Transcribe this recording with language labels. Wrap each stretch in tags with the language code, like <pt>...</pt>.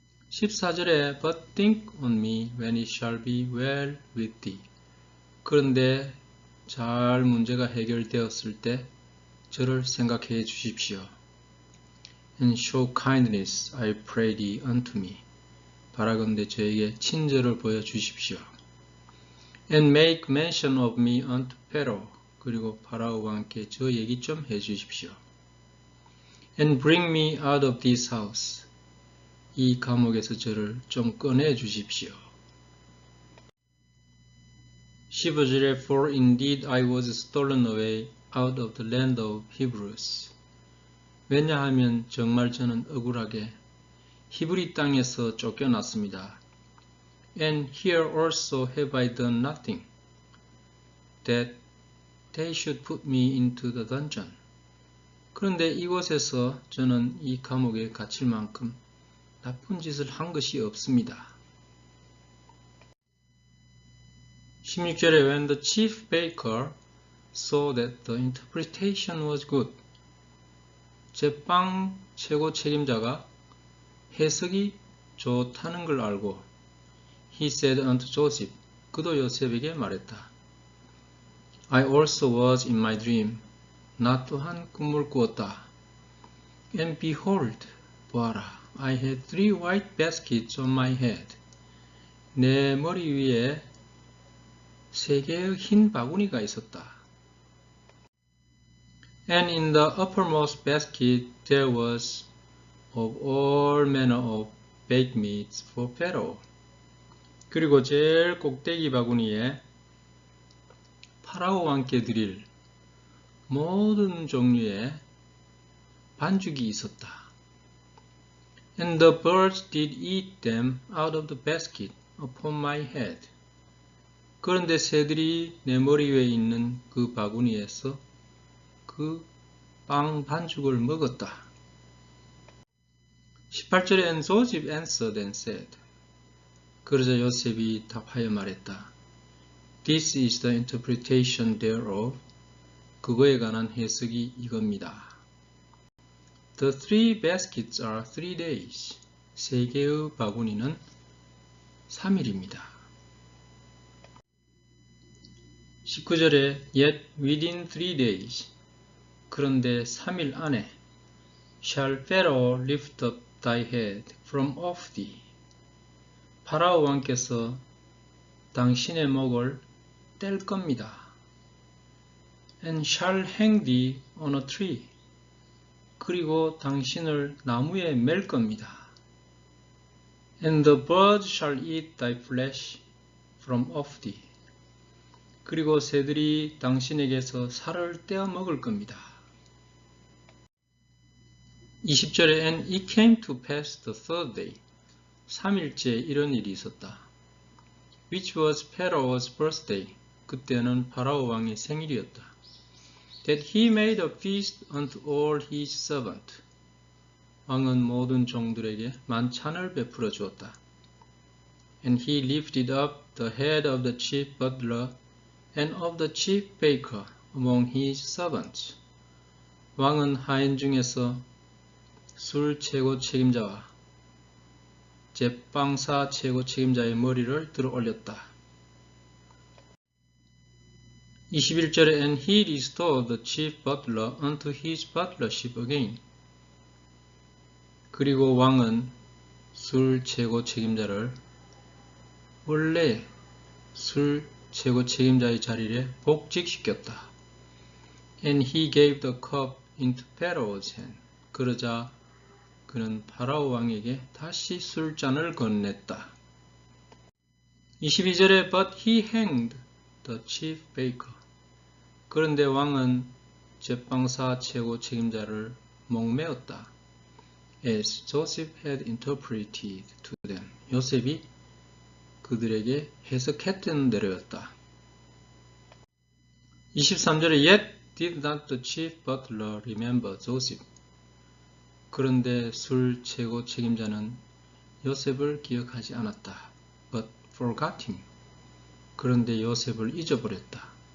<en>14절에 But think on me when it shall be well with thee.</en> <ko>그런데 잘 문제가 해결되었을 때 저를 생각해 주십시오.</ko> <en>And show kindness, I pray thee, unto me.</en> <ko>바라건대 저에게 친절을 보여주십시오.</ko> <en>And make mention of me unto Pharaoh.</en> <ko>그리고 파라오 왕께 저 얘기 좀 해주십시오.</ko> <en>And bring me out of this house.</en> <ko>이 감옥에서 저를 좀 꺼내 주십시오.</ko> <en>15절에 For indeed I was stolen away out of the land of Hebrews.</en> <ko>왜냐하면 정말 저는 억울하게 히브리 땅에서 쫓겨났습니다.</ko> <en>And here also have I done nothing, that they should put me into the dungeon.</en> <ko>그런데 이곳에서 저는 이 감옥에 갇힐 만큼 나쁜 짓을 한 것이 없습니다.</ko> <en>16절에 When the chief baker saw that the interpretation was good.</en> <ko>제빵 최고 책임자가 해석이 좋다는 걸 알고</ko> <en>He said unto Joseph.</en> <ko>그도 요셉에게 말했다.</ko> <en>I also was in my dream.</en> <ko>나 또한 꿈을 꾸었다.</ko> <en>And behold,</en> <ko>보아라.</ko> <en>I had 3 white baskets on my head.</en> <ko>내 머리 위에 3개의 흰 바구니가 있었다.</ko> <en>And in the uppermost basket there was of all manner of baked meats for Pharaoh.</en> <ko>그리고 제일 꼭대기 바구니에 파라오 왕께 드릴 모든 종류의 반죽이 있었다.</ko> <en>And the birds did eat them out of the basket upon my head.</en> <ko>그런데 새들이 내 머리 위에 있는 그 바구니에서 그 빵 반죽을 먹었다.</ko> <en>18절에 And Joseph answered and said.</en> <ko>그러자 요셉이 답하여 말했다.</ko> <en>This is the interpretation thereof.</en> <ko>그거에 관한 해석이 이겁니다.</ko> <en>The 3 baskets are 3 days.</en> <ko>3개의 바구니는 3일입니다.</ko> <en>19절에 Yet within 3 days.</en> <ko>그런데 3일 안에</ko> <en>Shall Pharaoh lift up thy head from off thee.</en> <ko>파라오 왕께서 당신의 목을 뗄 겁니다.</ko> <en>And shall hang thee on a tree.</en> <ko>그리고 당신을 나무에 맬 겁니다.</ko> <en>And the birds shall eat thy flesh from off thee.</en> <ko>그리고 새들이 당신에게서 살을 떼어 먹을 겁니다.</ko> <en>20절에 And it came to pass the third day.</en> <ko>3일째 이런 일이 있었다.</ko> <en>which was Pharaoh's birthday.</en> <ko>그때는 파라오 왕의 생일이었다.</ko> <en>That he made a feast unto all his servants.</en> <ko>왕은 모든 종들에게 만찬을 베풀어 주었다.</ko> <en>And he lifted up the head of the chief butler and of the chief baker among his servants.</en> <ko>왕은 하인 중에서 술 최고 책임자와 제빵사 최고 책임자의 머리를 들어 올렸다.</ko> <en>21절에 And he restored the chief butler unto his butlership again.</en> <ko>그리고 왕은 술 최고 책임자를 원래 술 최고 책임자의 자리에 복직시켰다.</ko> <en>And he gave the cup into Pharaoh's hand.</en> <ko>그러자 그는 파라오 왕에게 다시 술잔을 건넸다.</ko> <en>22절에 But he hanged the chief baker.</en> <ko>그런데 왕은 제빵사 최고 책임자를 목매었다.</ko> <en>As Joseph had interpreted to them.</en> <ko>요셉이 그들에게 해석했던 대로였다.</ko> <en>23절에 Yet did not the chief butler remember Joseph.</en> <ko>그런데 술 최고 책임자는 요셉을 기억하지 않았다.</ko> <en>But forgot him.</en> <ko>그런데 요셉을 잊어버렸다.</ko>